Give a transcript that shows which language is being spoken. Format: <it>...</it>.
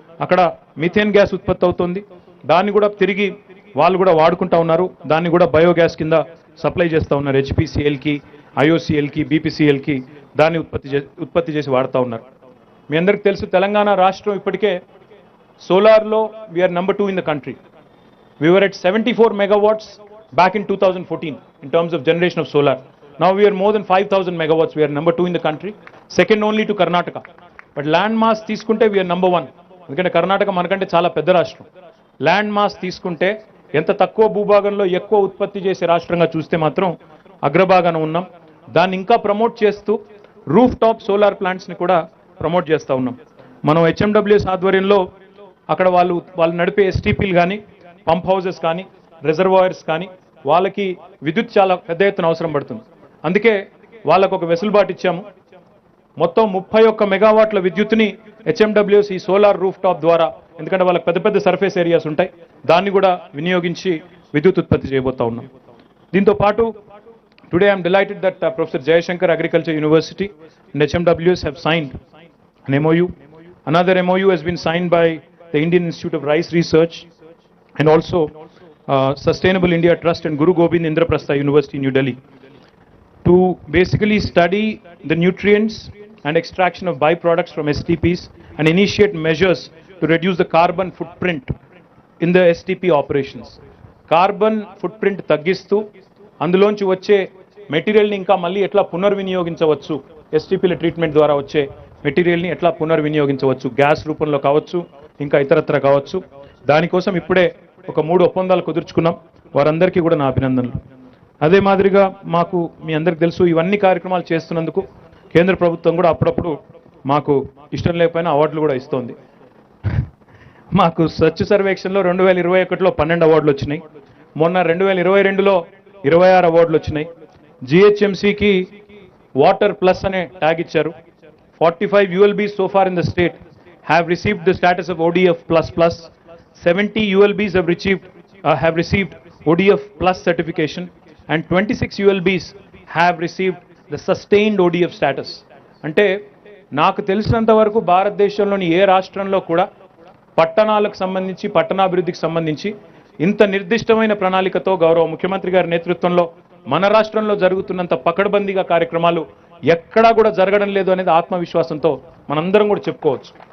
<te>అక్కడ methane gas ఉత్పత్తి అవుతుంది, దాన్ని కూడా తిరిగి వాళ్ళు కూడా వాడుకుంటా ఉన్నారు. దాన్ని కూడా బయోగ్యాస్ కింద సప్లై చేస్తూ ఉన్నారు. HPCLకి, IOCLకి, BPCLకి దాన్ని ఉత్పత్తి చేసి వాడుతూ ఉన్నారు. మీ అందరికీ తెలుసు తెలంగాణ రాష్ట్రం ఇప్పటికే సోలార్లో</te> <en>We are number 2 in the country. We were at 74 megawatts back in 2014 in terms of generation of solar. Now we are more than 5,000 megawatts. We are number 2 in the country, second only to Karnataka. But land mass</en> <te>తీసుకుంటే</te> <en>we are number 1.</en> <te>ఎందుకంటే కర్ణాటక మనకంటే చాలా పెద్ద రాష్ట్రం. Land mass తీసుకుంటే ఎంత తక్కువ భూభాగంలో ఎక్కువ ఉత్పత్తి చేసే రాష్ట్రంగా చూస్తే మాత్రం అగ్రభాగాన ఉన్నాం. దాన్ని ఇంకా ప్రమోట్ చేస్తూ రూఫ్ టాప్ సోలార్ ప్లాంట్స్ని కూడా ప్రమోట్ చేస్తూ ఉన్నాం. మనం హెచ్ఎండబ్ల్యూఎస్ ఆధ్వర్యంలో అక్కడ వాళ్ళు నడిపే ఎస్టీపీలు కానీ, పంప్ హౌసెస్ కానీ, రిజర్వాయర్స్ కానీ, వాళ్ళకి విద్యుత్ చాలా పెద్ద ఎత్తున అవసరం పడుతుంది. అందుకే వాళ్ళకు ఒక వెసులుబాటు ఇచ్చాము. మొత్తం 31 మెగావాట్ల విద్యుత్ని హెచ్ఎండబ్ల్యూఎస్ ఈ సోలార్ రూఫ్ టాప్ ద్వారా, ఎందుకంటే వాళ్ళకి పెద్ద పెద్ద సర్ఫేస్ ఏరియాస్ ఉంటాయి, దాన్ని కూడా వినియోగించి విద్యుత్ ఉత్పత్తి చేయబోతా ఉన్నాం. దీంతో పాటు</te> <en>Today I'm delighted that professor Jayashankar agriculture university and HMWS have signed an MOU. Another MOU has been signed by the Indian Institute of Rice Research and also Sustainable India Trust and Guru Gobind Indraprastha University in New Delhi to basically study the nutrients and extraction of byproducts from STPs and initiate measures to reduce the carbon footprint in the STP operations. Carbon footprint</en> <te>తగ్గిస్తూ అందులోంచి వచ్చే మెటీరియల్ని ఇంకా మళ్ళీ ఎట్లా పునర్వినియోగించవచ్చు, ఎస్టీపీల treatment ద్వారా వచ్చే మెటీరియల్ని ఎట్లా పునర్వినియోగించవచ్చు, గ్యాస్ రూపంలో కావచ్చు, ఇంకా ఇతరత్ర కావచ్చు. దానికోసం ఇప్పుడే ఒక 3 ఒప్పందాలు కుదుర్చుకున్నాం. వారందరికీ కూడా నా అభినందనలు. అదే మాదిరిగా మాకు మీ అందరికి తెలుసు, ఇవన్నీ కార్యక్రమాలు చేస్తున్నందుకు కేంద్ర ప్రభుత్వం కూడా అప్పుడప్పుడు మాకు ఇష్టం లేకపోయినా అవార్డులు కూడా ఇస్తోంది. మాకు స్వచ్ఛ సర్వేక్షణలో 2021లో 12 అవార్డులు వచ్చినాయి. మొన్న 2022లో 26 అవార్డులు వచ్చినాయి. జిహెచ్ఎంసీకి వాటర్ ప్లస్ అనే ట్యాగ్ ఇచ్చారు.</te> <en>45 ULBs so far in the state have received the status of ODF++. 70 ULBs have received ODF plus certification and 26 ULBs have received the sustained ODF status.</en> <te>అంటే నాకు తెలిసినంత వరకు భారతదేశంలోని ఏ రాష్ట్రంలో కూడా పట్టణాలకు సంబంధించి, పట్టణాభివృద్ధికి సంబంధించి ఇంత నిర్దిష్టమైన ప్రణాళికతో గౌరవ ముఖ్యమంత్రి గారి నేతృత్వంలో మన రాష్ట్రంలో జరుగుతున్నంత పకడ్బందీగా కార్యక్రమాలు ఎక్కడా కూడా జరగడం లేదు అనేది ఆత్మవిశ్వాసంతో మనందరం కూడా చెప్పుకోవచ్చు.</te>